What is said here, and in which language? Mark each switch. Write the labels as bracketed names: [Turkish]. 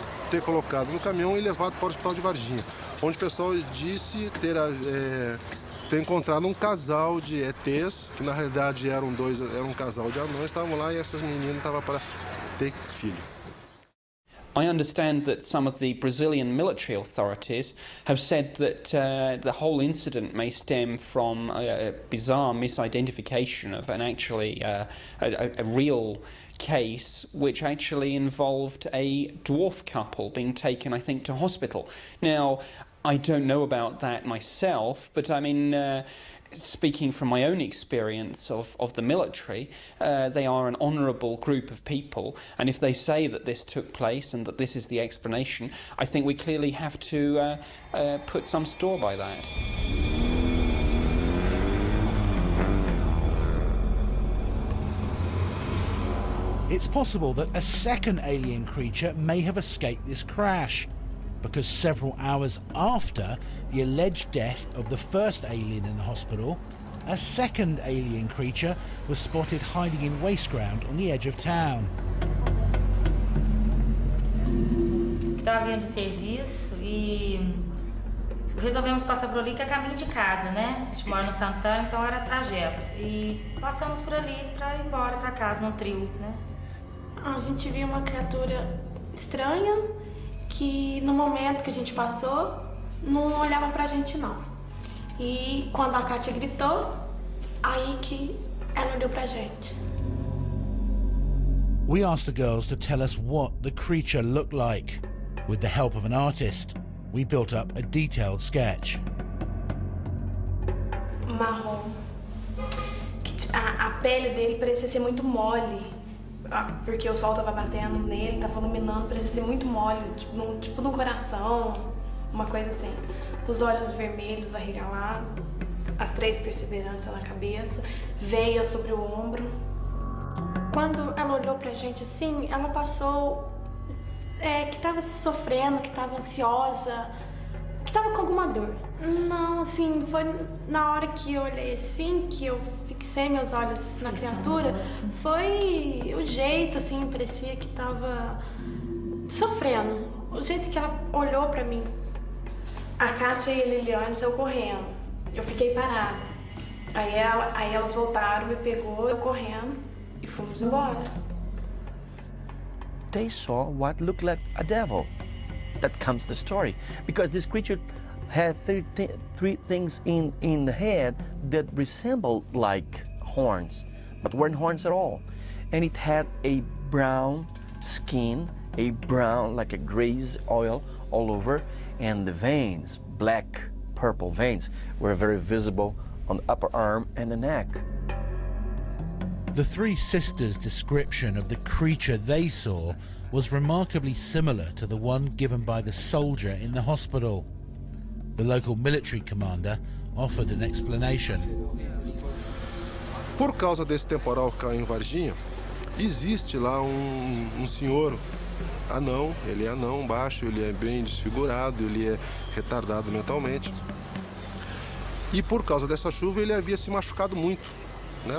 [Portuguese] Ter colocado no caminhão e levado para o hospital de Varginha, onde o pessoal disse ter encontrado um casal de ETs, que na realidade era um casal de anões, estavam lá e essas meninas estavam para ter filho. [English] I understand that some of the Brazilian military authorities have said that the whole incident may stem from a bizarre misidentification of an actually a real case which actually involved a dwarf couple being taken, I think, to hospital. Now, I don't know about that myself, but I mean, speaking from my own experience of the military, they are an honourable group of people, and if they say that this took place and that this is the explanation, I think we clearly have to put some store by that. It's possible that a second alien creature may have escaped this crash, because several hours after the alleged death of the first alien in the hospital, a second alien creature was spotted hiding in waste ground on the edge of town. [Portuguese] Estava vindo do serviço e resolvemos passar por ali, que é caminho de casa, né? A gente mora no Santana, então era trajeto. E passamos por ali para ir embora para casa, no trio, né? A gente viu uma criatura estranha que no momento que a gente passou não olhava pra gente não. E quando a Kátia gritou, aí que ela olhou pra gente. [English] We asked the girls to tell us what the creature looked like. With the help of an artist, we built up a detailed sketch. [Portuguese] Marrom. A pele dele parecia ser muito mole. Porque o sol tava batendo nele, tava iluminando, parecia ser muito mole, tipo no coração, uma coisa assim. Os olhos vermelhos arregalados, as 3 perseveranças na cabeça, veia sobre o ombro. Quando ela olhou pra gente assim, ela passou que tava sofrendo, que tava ansiosa, que tava com alguma dor. Não, assim, foi na hora que eu olhei assim, que eu fixei meus olhos na criatura, foi o jeito, assim, parecia que tava sofrendo. O jeito que ela olhou pra mim. A Kátia e a Liliane saiu correndo. Eu fiquei parada. Aí elas voltaram, me pegou, eu correndo e fomos embora. [English] They saw what looked like a devil. That comes the story. Because this creature had three things in the head that resembled like horns, but weren't horns at all. And it had a brown skin, a brown, like a grease oil all over, and the veins, black, purple veins, were very visible on the upper arm and the neck. The three sisters' description of the creature they saw was remarkably similar to the one given by the soldier in the hospital. The local military commander offered an explanation. [Portuguese] Por causa desse temporal que caiu em Varginha, existe lá senhor anão, ele é anão, baixo, ele é bem desfigurado, ele é retardado mentalmente. E por causa dessa chuva ele havia se machucado muito, né?